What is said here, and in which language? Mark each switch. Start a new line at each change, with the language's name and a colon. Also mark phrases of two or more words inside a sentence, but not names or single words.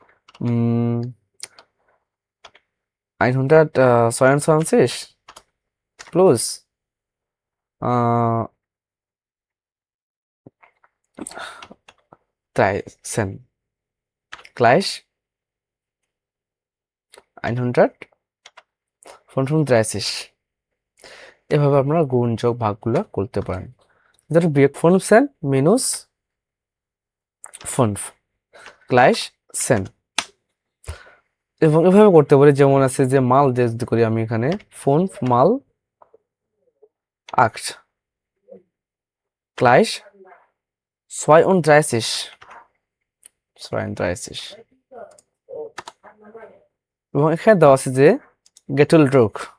German: 122 plus 13 gleich 135
Bangla: এভাবে আপনারা গুণ যোগ ভাগগুলো করতে পারেন ধরো বিয়োগ 15 minus
German: 5 gleich 10
Bangla: এবং এভাবে করতে পারি যেমন আছে যে মাল দিয়ে যদি করি আমি এখানে 5 mal
German: 8 gleich 32
Bangla: এবং এখানে দেওয়া আছে যে
German: geteilt durch